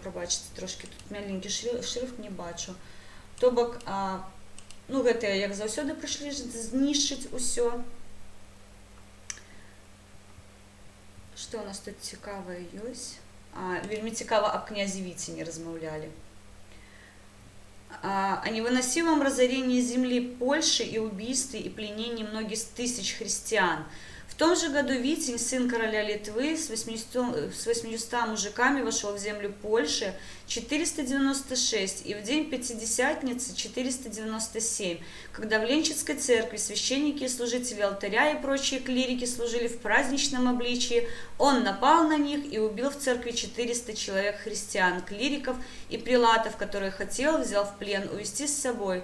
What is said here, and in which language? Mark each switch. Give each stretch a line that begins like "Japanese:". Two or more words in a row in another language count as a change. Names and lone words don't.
Belarusian: Прабачце, трошки тут маленькі шрифт не бачу. То бок, гэтыя, як заўсёды, прыйшлі знішчыць усё. Што у нас тут цікавае ёсць? Вельмі цікава аб князе Віцені размаўлялі.
Russian: О невыносимом разорении земли Польши и убийстве и пленении многих тысяч христиан. В том же году Витязь, сын короля Литвы, с 800 мужиками вошел в землю Польши, 496, и в день Пятидесятницы 497, когда в Ленчицкой церкви священники и служители алтаря и прочие клирики служили в праздничном обличии, он напал на них и убил в церкви 400 человек христиан, клириков и прилатов, которые хотел, взял в плен, увести с собой.